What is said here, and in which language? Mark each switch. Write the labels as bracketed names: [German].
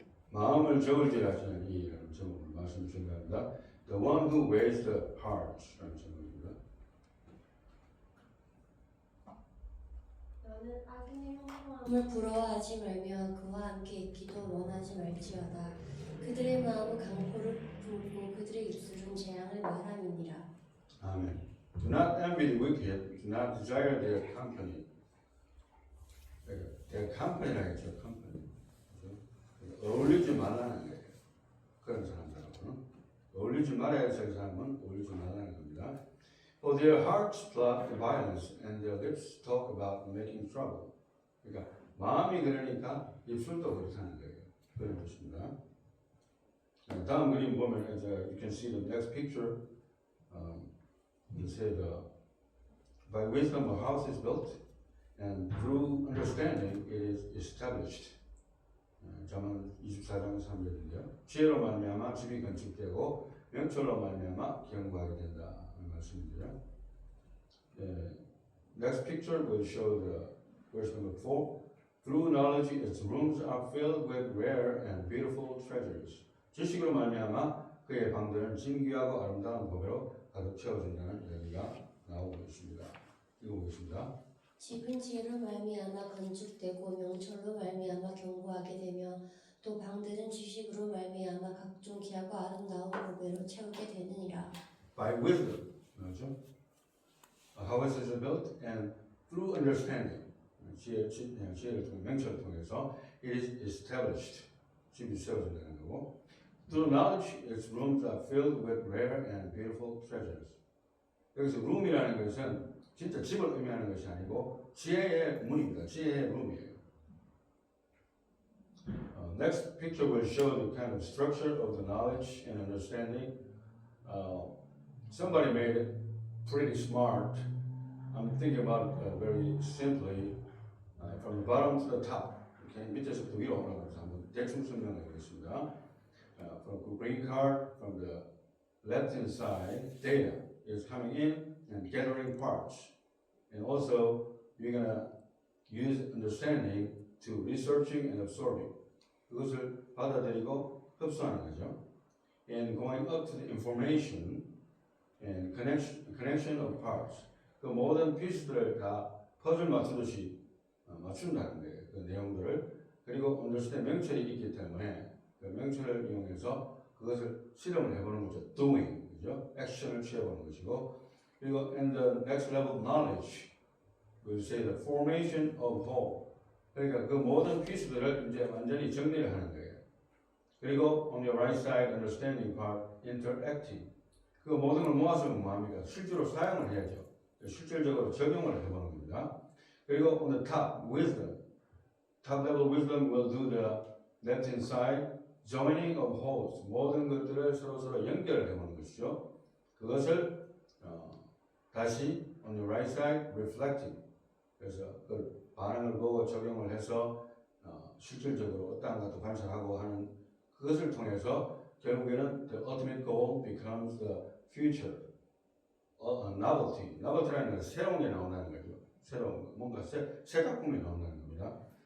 [Korean] 마음을 저울질하시는 이라는 제목으로 말씀 준비합니다. [English] The one who weighs the heart [Korean] 라는 제목입니다. 너는 악인의 형통함을 부러워하지 말며 그와 함께 있기도 원하지 말지어다. 그들의 마음은 강포를 품고 그들의 입술은 재앙을 말함이니라. 아멘. [English] Do not envy the wicked. Do not desire their company. their company [Korean] 라 했죠. [English] company. [Korean] 어울리지 말라는 거예요. 그런 사람들하고는 어울리지 말아야 할 사람은 어울리지 말라는 겁니다. [English] For their hearts plot violence and their lips talk about making trouble. [Korean] 그러니까 마음이 그러니까 입술도 그렇다는 거예요. 그런 것입니다. 다음 그림 보면 [English] you can see the next picture. It said, by wisdom a house is built, and through understanding it is established. [Korean] 잠언 24장 3절인데요. 지혜로 말미암아 집이 건축되고 명철로 말미암아 견고하게 된다. 말씀인데요. [English] Next picture will show the verse number 4. Through knowledge its rooms are filled with rare and beautiful treasures. [Korean] 지식으로 말미암아 그의 방들은 진귀하고 아름다운 보배로 가득 채워진다는 이야기가 나오고 있습니다. 읽어보겠습니다. 집은 지혜로 말미암아 건축되고 명철로 말미암아 견고하게 되며 또 방들은 지식으로 말미암아 각종 귀하고 아름다운 보배로 채우게 되느니라. [English] By wisdom, [Korean] 그렇죠? [English] How is it built? And through understanding, [Korean] 지혜를 통해 명철을 통해서 [English] it is established. [Korean] 집이 세워진다는 거고. [English] Through knowledge, its rooms are filled with rare and beautiful treasures. [Korean] 여기서 room이라는 것은 진짜 집을 의미하는 것이 아니고 지혜의 문입니다. 지혜의 룸이에요. [English] Next picture will show the kind of structure of the knowledge and understanding. Somebody made it pretty smart. I'm thinking about it very simply from the bottom to the top. Okay? [Korean] 밑에서부터 위로 올라가서 한번 대충 설명하겠습니다. [English] From the green card, from the left-hand side, data is coming in and gathering parts. And also, you're going to use understanding to researching and absorbing. [Korean] 그것을 받아들이고 흡수하는 거죠. [English] And going up to the information and connection of parts. [Korean] 그 모든 피스들을 다 퍼즐 맞추듯이 맞춘다는 거예요. 그 내용들을. 그리고 understand 명철이 있기 때문에 그 명철을 이용해서 그것을 실험을 해보는 거죠. [English] doing, [Korean] 그죠? 액션을 취해보는 것이고. 그리고 [English] and the next level of knowledge, we'll say the formation of whole. [Korean] 그러니까 그 모든 피스들을 이제 완전히 정리를 하는 거예요. 그리고 [English] on your right side, understanding part, interacting. [Korean] 그 모든 걸 모아서 뭐합니까? 실제로 사용을 해야죠. 실질적으로 적용을 해보는 겁니다. 그리고 [English] on the top, wisdom. Top level wisdom will do the left-hand side, joining of wholes. [Korean] 모든 것들을 서로 연결을 해보는 것이죠. 그것을 다시 [English] on the right side reflecting. [Korean] 그래서 그 반응을 보고 적용을 해서 실질적으로 어떠한 것도 관찰하고 하는 그것을 통해서 결국에는 [English] the ultimate goal becomes the future. novelty. [Korean] novelty라는 것은 새로운 게 나온다는 거죠. 새로운 뭔가 새 작품이 나온다는 겁니다.